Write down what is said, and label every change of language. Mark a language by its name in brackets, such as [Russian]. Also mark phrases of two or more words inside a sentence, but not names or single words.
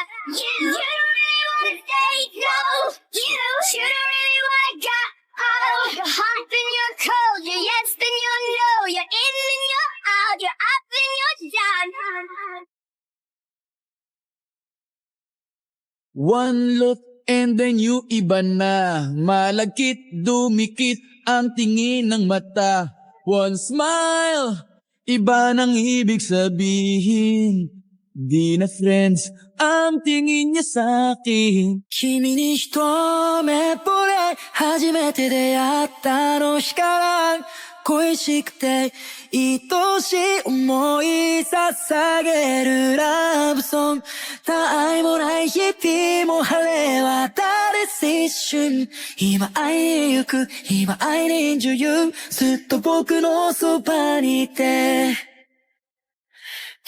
[English] You don't really wanna stay, no, you don't really wanna go. Oh, you're hot then you're cold, you're yes then you're no, you're in then you're out, you're up then you're down. One look and then you [Filipino] iba na. Malagkit, dumikit ang tingin ng mata. [English] One smile, [Filipino] iba nang ibig sabihin. Di na friends ang tingin niya sa'kin. [Japanese] 君に一目惚れ初めて出会ったあの日から恋しくて愛しい思い捧げるラブソング他愛もない日々も晴れ渡る青春今会いに行く今会いに女優ずっと僕のそばにいて